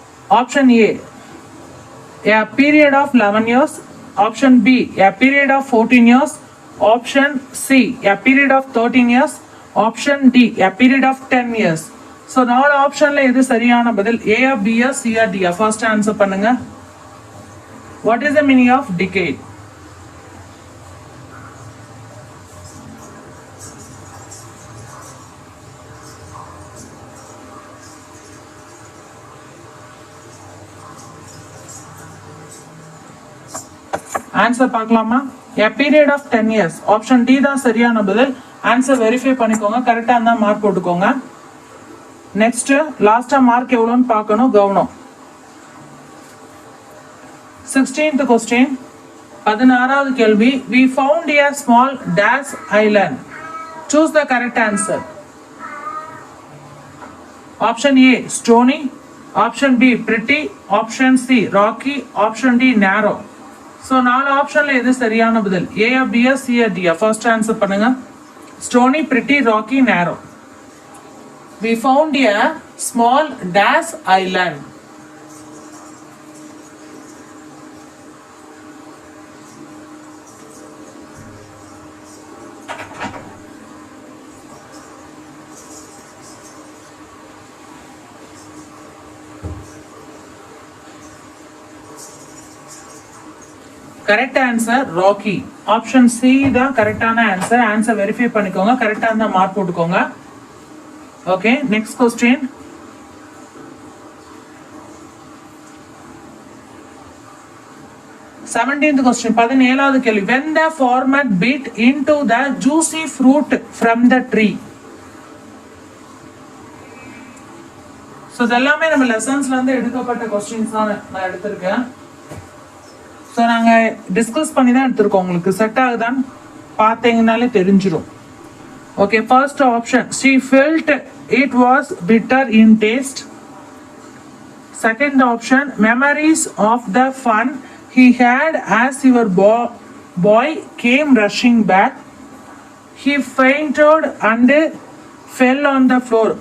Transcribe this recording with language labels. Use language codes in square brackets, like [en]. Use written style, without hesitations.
[en] Option A a period of 11 years, Option B, a period of 14 years. Option C, a period of 13 years. Option D, a period of 10 years. [ta] So நாலு ஆப்ஷன்ல எது சரியான பதில்? A, B, C, D. First answer பண்ணுங்க. [en] What is the meaning of decade? [ta] Answer பார்க்கலாமா? [en] a period of 10 years. [ta] Option D தான் சரியான பதில். ஆன்சர் வெரிஃபை பண்ணிக்கோங்க, கரெக்டா இருந்தா மார்க் போட்டுக்கோங்க. நெக்ஸ்ட் லாஸ்டா மார்க் எவ்வளோன்னு பார்க்கணும், கவனம். [en] 16th question, [ta] 16வது கேள்வி. [en] We found a small dash island. Choose the correct answer. Option A, stony. Option B, pretty. Option C, rocky. Option D, narrow. [ta] So நாலு ஆப்ஷன்ல எது சரியான பதில்? ஏ, B, C, D. First answer பண்ணுங்க. [en] Stony, pretty, rocky, narrow. We found a small dash island. [ta] Correct answer rakhi. Option C தான் கரெக்டான answer. Answer verify பண்ணிக்கோங்க, கரெக்டா இருந்தா மார்க் போட்டுக்கோங்க. Okay, next question. [en] 17th question, [ta] 17வது கேள்வி. [en] When the farmer bit into the juicy fruit from the tree. [ta] So இதெல்லாமே நம்ம லெசன்ஸ்ல இருந்து எடுக்கப்பட்ட கொஸ்டின்ஸ் தான் நான் எடுத்திருக்கேன். ஸோ நாங்கள் டிஸ்கஸ் பண்ணி தான் எடுத்திருக்கோம். உங்களுக்கு செட் ஆகுதான்னு பார்த்தீங்கனாலே தெரிஞ்சிடும். [en] Okay, first option, she felt it was bitter in taste. Second option, memories of the fun he had as your boy came rushing back. He fainted and fell on the floor.